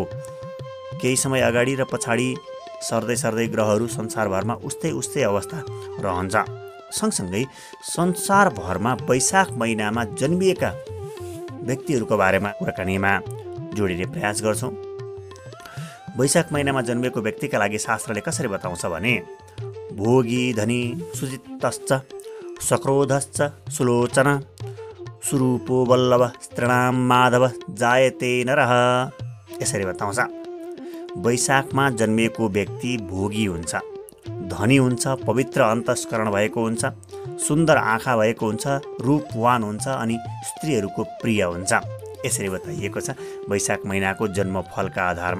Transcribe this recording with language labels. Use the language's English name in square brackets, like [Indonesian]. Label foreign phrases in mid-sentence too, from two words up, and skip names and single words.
[Nepali] केही समय अगाडि र पछाडि सर्दै ग्रहहरू संसारभरमा उस्तै अवस्था रहन्छ। सँगसँगै संसारभरमा वैशाख महिनामा जन्मिएका व्यक्तिहरूको बारेमा कुराकानीमा जोडिने प्रयास गर्छौँ। वैशाख महिनामा जन्मिएको व्यक्तिका लागि शास्त्रले कसरी बताउँछ भने [Sanskrit] भोगी धनी सुजितश्च सक्रोधश्च सुलोचन सुरूपो वल्लभ स्त्रीणाम माधव जायते नरः, [Nepali] यसरी बताउँछ। वैशाखमा जन्मिएको व्यक्ति भोगी हुन्छ, धनी हुन्छ, पवित्र अन्तस्करण भएको हुन्छ, सुन्दर आँखा भएको हुन्छ, रूपवान हुन्छ अनि स्त्रीहरूको प्रिय हुन्छ, यसरी बताइएको छ वैशाख महिनाको जन्मफलका आधारमा।